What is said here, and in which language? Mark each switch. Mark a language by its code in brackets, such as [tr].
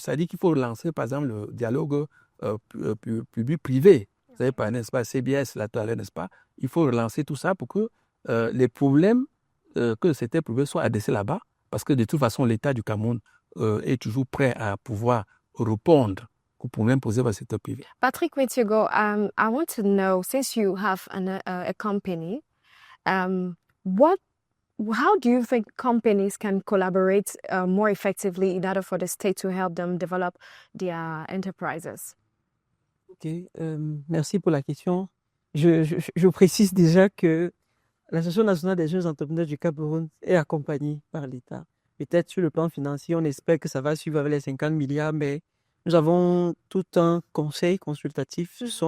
[fr] C'est-à-dire qu'il faut relancer, par exemple, le dialogue public-privé. Vous savez pas, n'est-ce pas, CBS, là, tout à l'heure, n'est-ce pas? Il faut relancer tout ça pour que les problèmes que le secteur privé soient adressés là-bas, parce que de toute façon, l'État du Cameroun est toujours prêt à pouvoir répondre aux problèmes posés par le secteur privé. [en] Patrick Metiogo, I want to know, since you have a company, how do you think companies can collaborate more effectively in order for the state to help them develop their enterprises? [fr] Ok, merci pour la question. Je précise déjà que l'Association nationale des jeunes entrepreneurs du Cameroun est accompagnée par l'État. Peut-être sur le plan financier, on espère que ça va suivre avec les 50 milliards, mais nous avons tout un conseil consultatif.